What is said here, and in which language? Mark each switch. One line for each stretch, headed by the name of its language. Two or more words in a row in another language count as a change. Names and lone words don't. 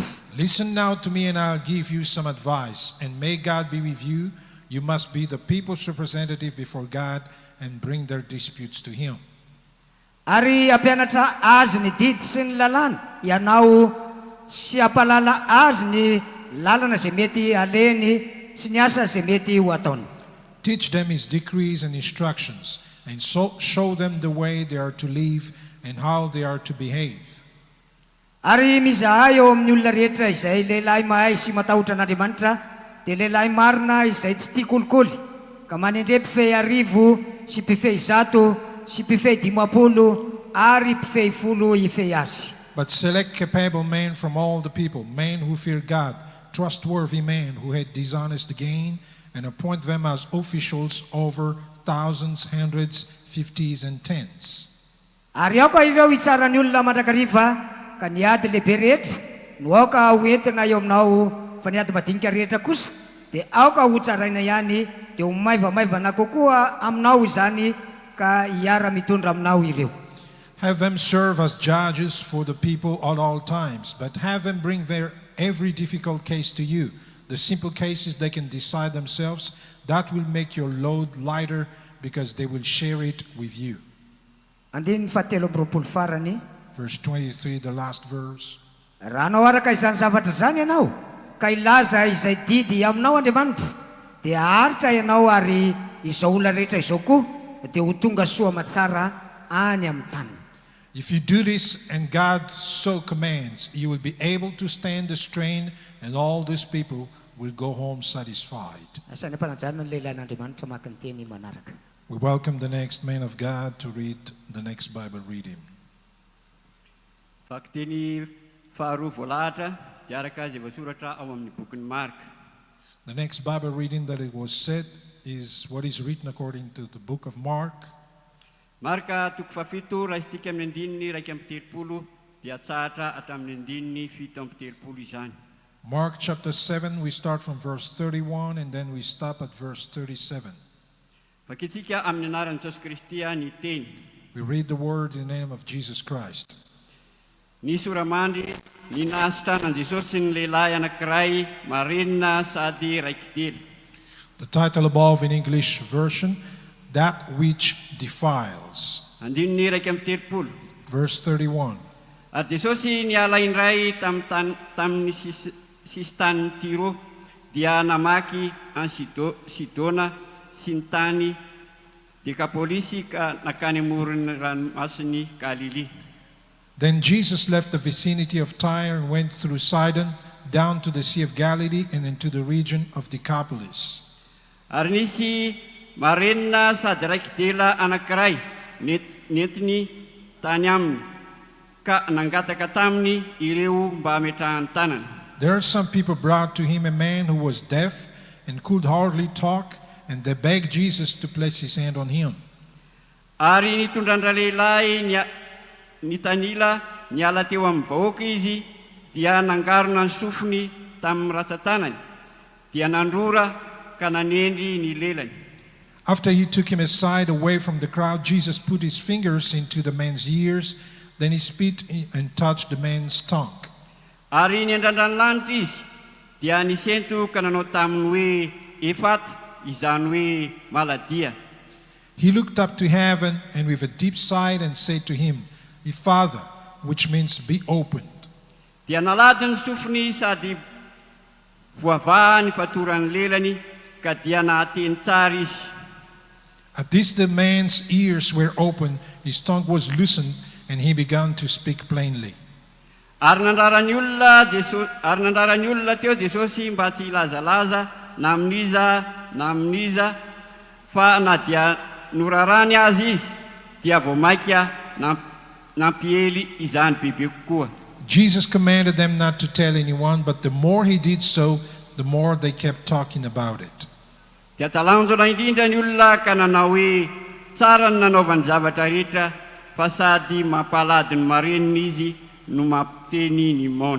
English: Listen now to me and I'll give you some advice, and may God be with you. You must be the people's representative before God and bring their disputes to Him.
Malagasy: Ary ampianatra azy ny didy sy ny lalàna ianao sy ampalala azy ny lalana izay mety aleny sy ny asa izay mety ho ataony.
English: Teach them His decrees and instructions, and so show them the way they are to live and how they are to behave.
Malagasy: Ary mizahay eo amin'ny olona rehetra izay lehilahy mahay sy matahotra an'Andriamanitra dia lehilahy marina izay tsy tia kolikoly ka manindre mpifehy 10 sy mpifehy 100 sy mpifehy 50 ary mpifehy 10 ifehy azy.
English: But select capable men from all the people, men who fear God, trustworthy men who had dishonest gain, and appoint them as officials over thousands, hundreds, 50s, and 10s.
Malagasy: Ary aoka ireo hitsara ny olona mandrakariva ka ny ady lehibe rehetra no aoka hoentina eo aminao fa ny ady madinika rehetra kosa dia aoka hotsaraina ihany dia ho maivamaivana kokoa aminao izany ka hiara mitondra aminao ireo.
English: Have them serve as judges for the people at all times, but have them bring their every difficult case to you. The simple cases they can decide themselves. That will make your load lighter because they will share it with you.
Malagasy: Andiny fahatelo amby roapolo farany.
English: Verse 23, the last verse.
Malagasy: Raha anao araka izany zavatra zany ianao ka ilaza izay didy aminao Andriamanitra dia haritra ianao ary izao olona rehetra izao koa dia ho tonga soa matsara any amin'ny tany.
English: If you do this and God so commands, you will be able to stand the strain and all these people will go home satisfied.
Malagasy: Asan'ny ampananjanana ny lehilahin'Andriamanitra maka ny teny manaraka.
English: We welcome the next man of God to read the next Bible reading.
Malagasy: Vaky faharoa voalahatra dia araka izay voasoratra ao amin'ny bokin'ny Marka.
English: The next Bible reading that it was said is what is written according to the book of Mark.
Malagasy: Marka toko fafito raisitsika amin'ny andininy raika amby telopolo dia tsahatra hatramin'ny andininy fito amby telopolo izany.
English: Mark chapter 7, we start from verse 31 and then we stop at verse 37.
Malagasy: Vakitsika amin'ny anaran'i Jesosy Kristy ny teny.
English: We read the word in the name of Jesus Christ.
Malagasy: Nisy oramandry ny nahasitranan Jesosy ny lehilahy anankiray marenina sady raikidely.
English: The title above in English version, That Which Defiles.
Malagasy: Andininy raika amby telopolo.
English: Verse 31.
Malagasy: Ary Jesosy niala indray tamin'ny sisy tany Tiro dia namaky any Sidona sy ny tany Dekapolisy ka nakany amoron'ny ranomasin'ny Galili.
English: Then Jesus left the vicinity of Tyre and went through Sidon, down to the Sea of Galilee and into the region of Decapolis.
Malagasy: Ary nisy marenina sady raikidela anankiray nentiny tany aminy ka nangataka taminy ireo mba hametrahany tanany.
English: There are some people brought to him a man who was deaf and could hardly talk, and they begged Jesus to place his hand on him.
Malagasy: Ary nitondrandra lehilahy ny tanila niala teo amin'ny vahoaka izy dia nangarona ny sofiny tamin'ny ratsan-tanany dia nandrora ka nanendry ny lelany.
English: After he took him aside away from the crowd, Jesus put his fingers into the man's ears, then he spit and touched the man's tongue.
Malagasy: Ary niandrandra ny lanitra izy dia nisento ka nanao taminy hoe efata izany hoe maladia.
English: He looked up to heaven and with a deep sigh and said to him, Father, which means be opened.
Malagasy: Dia nalady ny sofiny sady voavaha ny fatoran'ny lelany ka dia nahateny tsara izy.
English: At this the man's ears were opened, his tongue was loosened, and he began to speak plainly.
Malagasy: Ary nandrarany olona teo Jesosy mba tsy hilazalaza na amin'iza fa na dia norarany azy izy dia vao maika nampiely izany bebe kokoa.
English: Jesus commanded them not to tell anyone, but the more he did so, the more they kept talking about it.
Malagasy: Dia talanjona indrindra ny olona ka nanao hoe tsara ny nanaovany zavatra rehetra fa sady mampalady ny marenina izy no mampiteny ny mona.